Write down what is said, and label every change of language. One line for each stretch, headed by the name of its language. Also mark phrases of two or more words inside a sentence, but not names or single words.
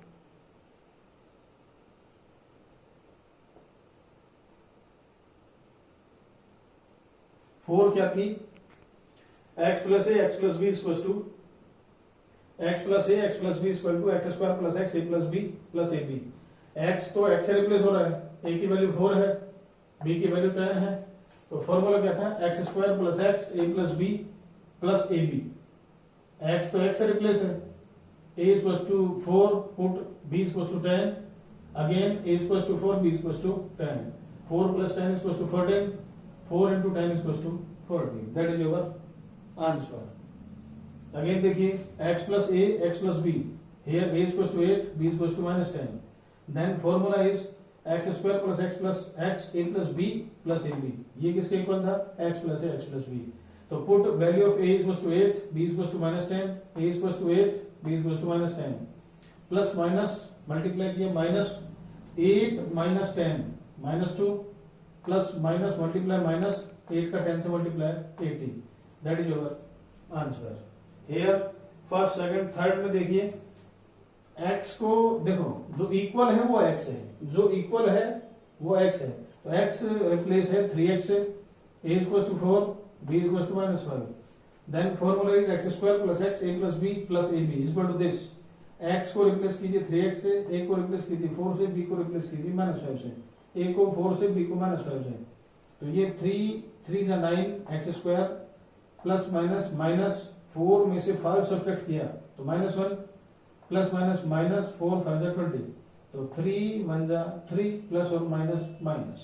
English: फोर
Hindi: क्या थी,
English: x plus a x plus b equal to x plus a x plus b equal to x square plus x a plus b plus a b.
Hindi: एक्स तो एक्स से रिप्लेस हो रहा है, ए की वैल्यू 4 है, बी की वैल्यू 10 है।
English: तो फॉर्मूला
Hindi: क्या था,
English: x square plus x a plus b plus a b. एक्स तो एक्स से रिप्लेस है, a equal to 4 put b equal to 10, again a equal to 4 b equal to 10, 4 plus 10 equal to 14, 4 into 10 is equal to 40. That is your आंसर। अगेन देखिए x plus a x plus b, here a is equals to 8, b is equals to minus 10, then formula is x square plus x plus x a plus b plus ab,
Hindi: ये किसके
English: इक्वल था, x plus a x plus b। तो put value of a is equals to 8, b is equals to minus 10, a is equals to 8, b is equals to minus 10, plus minus multiply किया, minus 8 minus 10 minus 2, plus minus multiply minus 8
Hindi: का 10 से
English: multiply 80, that is your answer. here first second third
Hindi: में देखिए x को देखो, जो इक्वल है वो x है, जो इक्वल है वो x है, तो x रिप्लेस है 3x से,
English: a is equals to 4, b is equals to minus 5, then formula is x square plus x a plus b plus ab is equal to this,
Hindi: x को रिप्लेस कीजिए 3x से, a को रिप्लेस कीजिए 4 से, b को रिप्लेस कीजिए माइनस 5 से, a को 4 से, b को माइनस 5 से, तो ये 3 जा 9
English: x square plus minus minus
Hindi: 4 में से 5 सब्ट्रैक्ट किया तो माइनस 1,
English: plus minus minus
Hindi: 4 5 जा 20, तो 3 1 जा 3 प्लस और
English: minus minus.